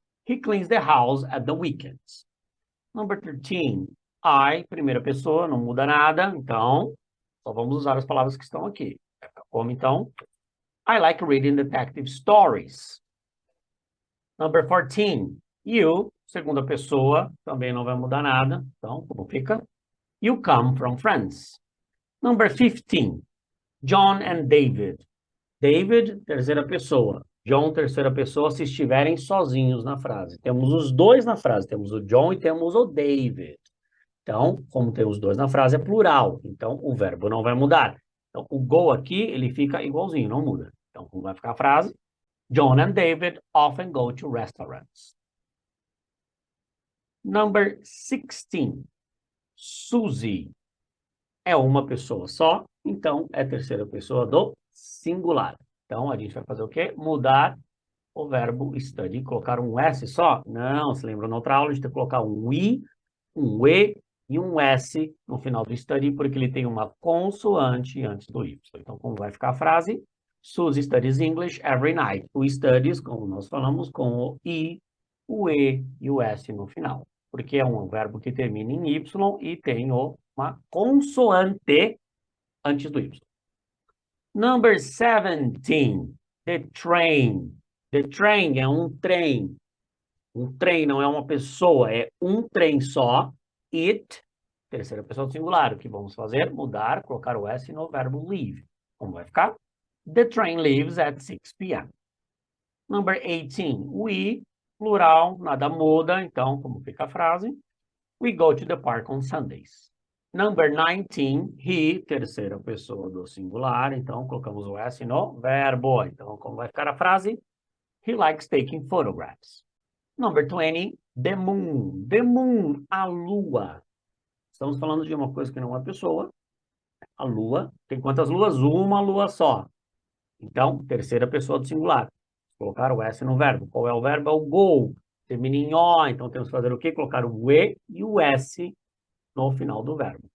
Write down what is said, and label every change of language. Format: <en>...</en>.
<en>He cleans the house at the weekends. Number 13, I,</en> <pt>primeira pessoa, não muda nada, então só vamos usar as palavras que estão aqui. Como, então?</pt> <en>I like reading detective stories. Number 14, you,</en> <pt>segunda pessoa, também não vai mudar nada. Então, como fica?</pt> <en>You come from France. Number 15, John and David.</en> <pt>David, terceira pessoa. John, terceira pessoa, se estiverem sozinhos na frase. Temos os dois na frase. Temos o John e temos o David. Então, como tem os dois na frase, é plural. Então, o verbo não vai mudar. Então, o go aqui, ele fica igualzinho, não muda. Então, como vai ficar a frase?</pt> <en>John and David often go to restaurants. Number 16.</en> <pt>Suzy é uma pessoa só, então é terceira pessoa do singular. Então, a gente vai fazer o quê? Mudar o verbo study. Colocar um S só? Não, se lembra na outra aula, a gente tem que colocar um I, um E e um S no final do study, porque ele tem uma consoante antes do Y. Então, como vai ficar a frase?</pt> <en>Suzy studies English every night.</en> <pt>O studies, como nós falamos, com o I, o E e o S no final. Porque é um verbo que termina em Y e tem uma consoante antes do Y.</pt> <en>Number 17, the train. The train</en> <pt>é um trem. Um trem não é uma pessoa, é um trem só. It, terceira pessoa do singular. O que vamos fazer? Mudar, colocar o S no verbo leave. Como vai ficar?</pt> <en>The train leaves at 6 p.m. Number 18, we, plural,</en> <pt>nada muda. Então, como fica a frase?</pt> <en>We go to the park on Sundays. Number 19, he,</en> <pt>terceira pessoa do singular. Então, colocamos o S no verbo. Então, como vai ficar a frase?</pt> <en>He likes taking photographs. Number 20, the moon. The moon,</en> <pt>a lua. Estamos falando de uma coisa que não é uma pessoa. A lua. Tem quantas luas? Uma lua só. Então, terceira pessoa do singular. Colocar o S no verbo. Qual é o verbo? É o go. termina em O, então temos que fazer o quê? Colocar o E e o S no final do verbo.</pt>